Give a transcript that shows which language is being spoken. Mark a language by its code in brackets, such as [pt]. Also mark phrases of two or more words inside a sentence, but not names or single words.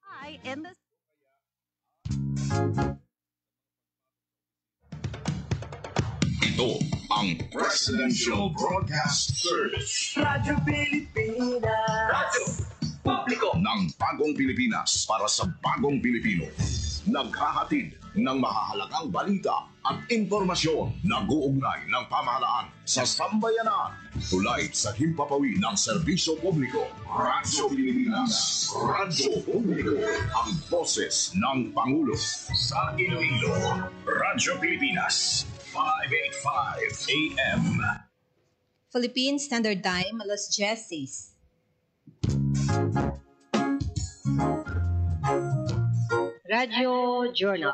[tl] July in the Ito ang Presidential Broadcast Service. Radyo Pilipinas. Radyo Publiko ng Bagong Pilipinas para sa Bagong Pilipino. Naghahatid ng mahahalagang balita at impormasyon na guugnay ng pamahalaan sa sambayanan. Tulay sa himpapawid ng serbisyo publiko. Radyo Pilipinas. Radyo Publiko. Ang boses ng Pangulo. Sa Iloilo, Radyo Pilipinas. 585 AM. Philippine Standard Time, alas 10. Radio Journal.